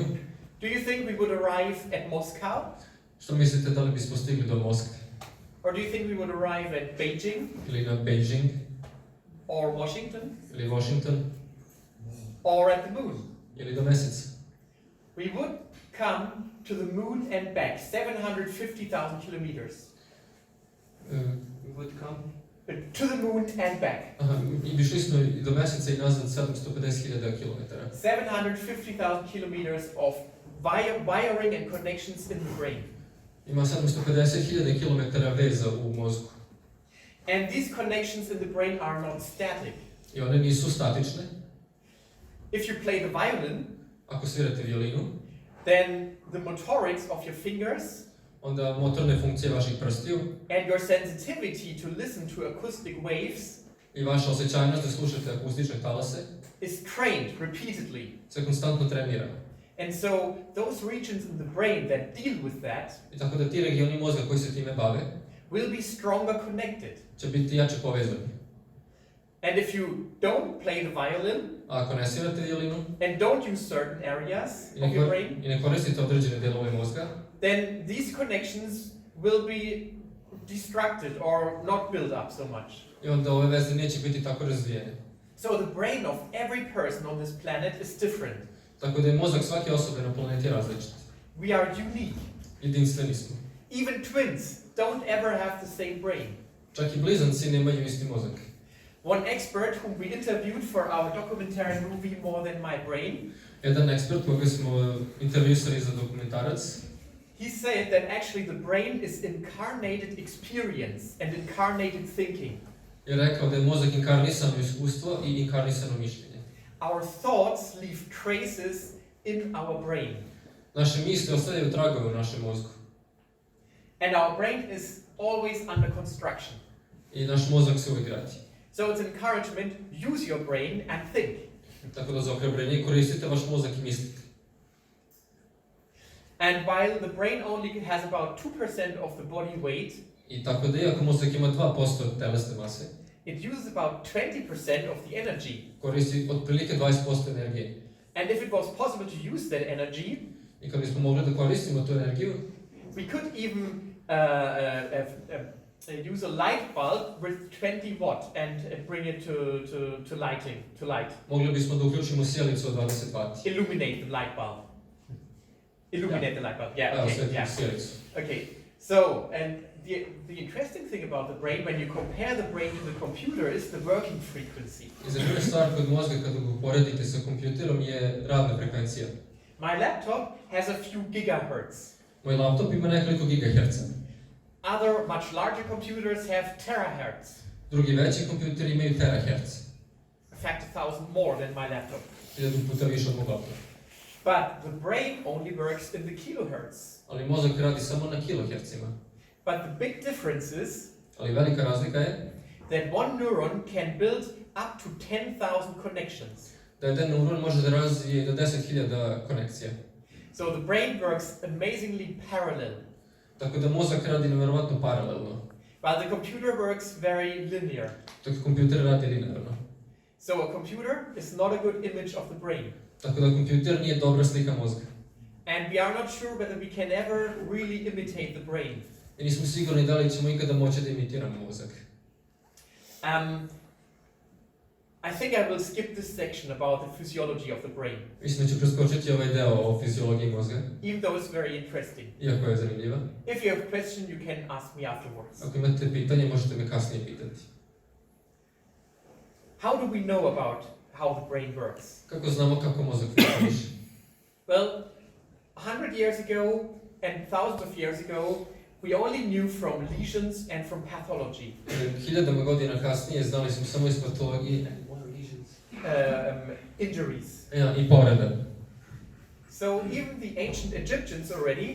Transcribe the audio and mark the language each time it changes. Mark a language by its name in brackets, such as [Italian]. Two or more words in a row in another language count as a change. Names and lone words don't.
[English] do you think we would arrive at Moscow? [Serbian] što mislite, da li bismo stigli do Moskve? [English] Or do you think we would arrive at Beijing [Serbian] Ili na Beijing? [English] or Washington [Serbian] Ili Washington? [English] or at the moon? [Serbian] Ili do Meseca? [English] We would come to the moon and back, 750,000 kilometers. We would come? To the moon and back. [Serbian] Aha, i išli smo i do Meseca i nazad 750.000 kilometara. [English] 750,000 kilometers of wiring and connections in the brain. [Serbian] Ima 750.000 kilometara veza u mozgu. [English] And these connections in the brain are not static. [Serbian] I one nisu statične. [English] If you play the violin, [Serbian] Ako svirate violinu, [English] then the motorics of your fingers [Serbian] onda motorne funkcije vaših prstiju [English] and your sensitivity to listen to acoustic waves [Serbian] i vaša osjećajnost da slušate akustične talase [English] is trained repeatedly. [Serbian] se konstantno trenira. [English] And so those regions in the brain that deal with that [Serbian] I tako da ti regioni mozga koji se time bave [English] will be stronger connected. [Serbian] će biti jače povezani. [English] And if you don't play the violin [Serbian] A ako ne svirate violinu [English] and don't use certain areas [Serbian] i [English] of your brain, [Serbian] ne koristite određene delove mozga, [English] then these connections will be destructed or not built up so much. [Serbian] i onda ove veze neće biti tako razvijene. [English] So the brain of every person on this planet is different. [Serbian] Tako da je mozak svake osobe na planeti različit. [English] We are unique. [Serbian] Jedinstveni smo. [English] Even twins don't ever have the same brain. [Serbian] Čak i blizanci nemaju isti mozak. [English] One expert whom we interviewed for our documentary movie More Than My Brain, [Serbian] Jedan ekspert koga smo intervjusali za dokumentarac, [English] he said that actually the brain is incarnated experience and incarnated thinking. [Serbian] je rekao da je mozak inkarnisano iskustvo i inkarnisano mišljenje. [English] Our thoughts leave traces in our brain. [Serbian] Naše misli ostavljaju tragove u našem mozgu. [English] And our brain is always under construction. [Serbian] I naš mozak se uvijek radi. [English] So it's an encouragement, use your brain and think. [Serbian] Tako da za ohrabrenje koristite vaš mozak i mislite. [English] And while the brain only has about 2% of the body weight, [Serbian] I tako da iako mozak ima 2% telesne mase, [English] it uses about 20% of the energy. [Serbian] koristi otprilike 20% energije. [English] And if it was possible to use that energy, [Serbian] I kad bismo mogli da koristimo tu energiju, [English] we could even use a light bulb with 20 watt and bring it to light. [Serbian] Mogli bismo da uključimo sjelicu od 20 vati. [English] Illuminate the light bulb. Illuminate the light bulb. Yeah. [Serbian] Evo, [English] Okay. [Serbian] svetimo [English] Yeah. [Serbian] sjelicu. [English] Okay. So, and the interesting thing about the brain, when you compare the brain to the computer, is the working frequency. [Serbian] I zanimljiva stvar kod mozga kada ga uporedite sa kompjuterom je radna frekvencija. [English] My laptop has a few gigahertz. [Serbian] Moj laptop ima nekoliko gigaherca. [English] Other much larger computers have terahertz. [Serbian] Drugi veći kompjuteri imaju teraherc. [English] In fact, 1,000 more than my laptop. [Serbian] 1000 puta više od mog laptopa. [English] But the brain only works in the kilohertz. [Serbian] Ali mozak radi samo na kilohercima. [English] But the big difference is [Serbian] Ali velika razlika je [English] that one neuron can build up to 10,000 connections. [Serbian] da jedan neuron može da razvije do 10.000 konekcija. [English] So the brain works amazingly parallel, [Serbian] Tako da mozak radi nevjerovatno paralelno, [English] while the computer works very linear. [Serbian] dok kompjuter radi linearno. [English] So a computer is not a good image of the brain. [Serbian] Tako da kompjuter nije dobra slika mozga. [English] And we are not sure whether we can ever really imitate the brain. [Serbian] I nismo sigurni da li ćemo ikada moći da imitiramo mozak. [English] I think I will skip this section about the physiology of the brain, [Serbian] Mislim da ću preskočiti ovaj deo o fiziologiji mozga, [English] even though it's very interesting. [Serbian] iako je zanimljiva. [English] If you have a question, you can ask me afterwards. [Serbian] Ako imate pitanje, možete me kasnije pitati. [English] How do we know about how the brain works? [Serbian] Kako znamo kako mozak funkcioniše? [English] Well, 100 years ago and thousands of years ago, we only knew from lesions and from pathology. [Serbian] Hiljadama godina kasnije znali smo samo iz patologije [English] Injuries. [Serbian] i povreda. [English] So even the ancient Egyptians already